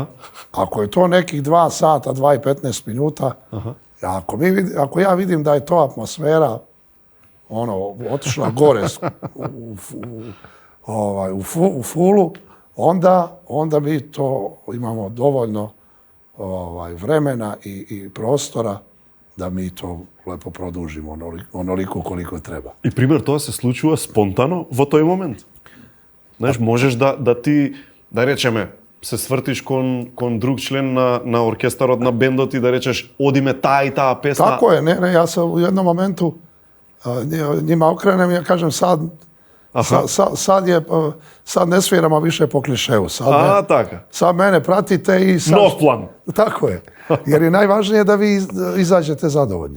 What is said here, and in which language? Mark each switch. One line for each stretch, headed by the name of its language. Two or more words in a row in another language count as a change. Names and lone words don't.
Serbian: Ako je to nekih 2 sata, 2 i 15 minuta, ako ja vidim da je to atmosfera otišla gore u fulu, onda mi to imamo dovoljno vremena i prostora da mi to lepo produžimo onoliko koliko treba.
Macedonian: И пример тоа се случува спонтано во тој момент. Знаеш, можеш да ти, да речеме, се свртиш кон друг член на оркестарот, на бендот и да речеш одиме таа и таа песна.
Serbian: Tako je, ne, ja sam u jednom momentu njima okrenem i ja kažem sad ne sviramo više po klišeju.
Macedonian: Така.
Serbian: Sad mene pratite i sad...
Macedonian: Nov план.
Serbian: Tako je. Jer je najvažnije da vi izađete zadovoljni.